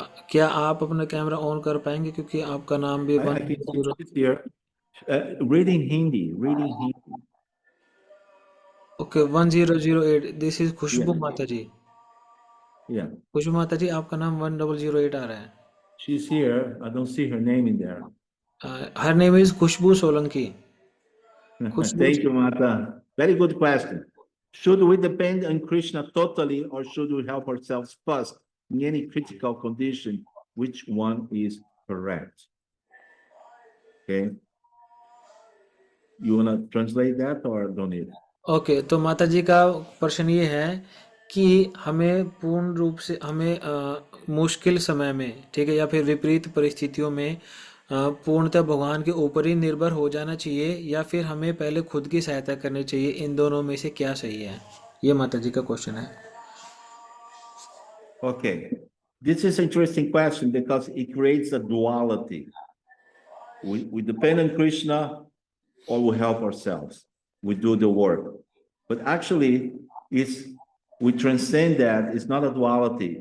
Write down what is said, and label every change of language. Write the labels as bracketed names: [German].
[Hindi] क्या आप अपना कैमरा ऑन कर पाएंगे, क्योंकि आपका नाम भी [English] I can see it here. Reading Hindi. Okay, 1008. This is Khushbu Yeah. [Hindi] माता जी। [English] Yeah. [Hindi] खुशबू माता जी, आपका नाम 1008 आ रहा है। [English] She's here. I don't see her name in there. Her name is Khushbu Solanki. Thank you, Mata. Very good question. Should we depend on Krishna totally, or should we help ourselves first in any critical condition? Which one is correct? Okay. You want to translate that or don't need? [Hindi] Okay, तो माता जी का प्रश्न ये है कि हमें पूर्ण रूप से हमें मुश्किल समय में, ठीक है, या फिर विपरीत परिस्थितियों में पूर्णतः भगवान के ऊपर ही निर्भर हो जाना चाहिए, या फिर हमें पहले खुद की सहायता करनी चाहिए। इन दोनों में से क्या सही है? ये माता जी का क्वेश्चन है। [English] Okay, this is an interesting question because it creates a duality. We depend on Krishna, or we help ourselves. We do the work. But actually, we transcend that. It's not a duality.